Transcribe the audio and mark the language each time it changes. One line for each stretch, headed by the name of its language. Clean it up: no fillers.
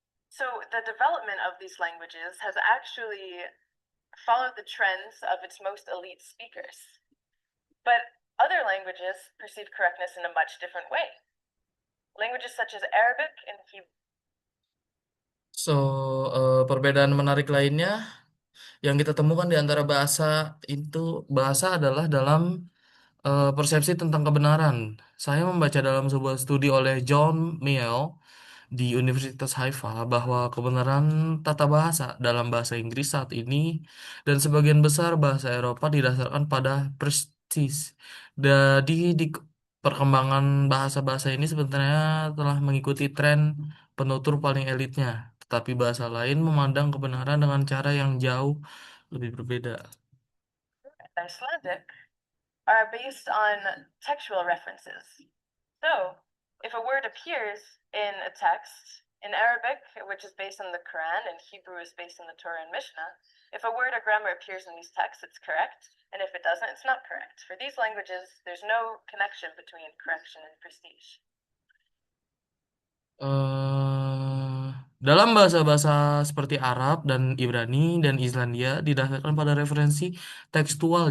English: So the development of these languages has actually followed the trends of its most elite speakers. But other languages perceive correctness in a much different way. Languages such as Arabic and Hebrew.
Indonesian: So, perbedaan menarik lainnya yang kita temukan di antara bahasa adalah dalam persepsi tentang kebenaran. Saya membaca dalam sebuah studi oleh John Miel di Universitas Haifa bahwa kebenaran tata bahasa dalam bahasa Inggris saat ini dan sebagian besar bahasa Eropa didasarkan pada prestis. Di perkembangan bahasa-bahasa ini sebenarnya telah mengikuti tren penutur paling elitnya, tetapi bahasa lain memandang kebenaran dengan cara yang jauh lebih berbeda.
English: And Icelandic are based on textual references. So, if a word appears in a text, in Arabic, which is based on the Quran, and Hebrew is based on the Torah and Mishnah, if a word or grammar appears in these texts, it's correct, and if it doesn't, it's not correct. For these languages, there's no connection between correction and prestige.
Indonesian: eh Dalam bahasa-bahasa seperti Arab dan Ibrani dan Islandia didasarkan pada referensi tekstual.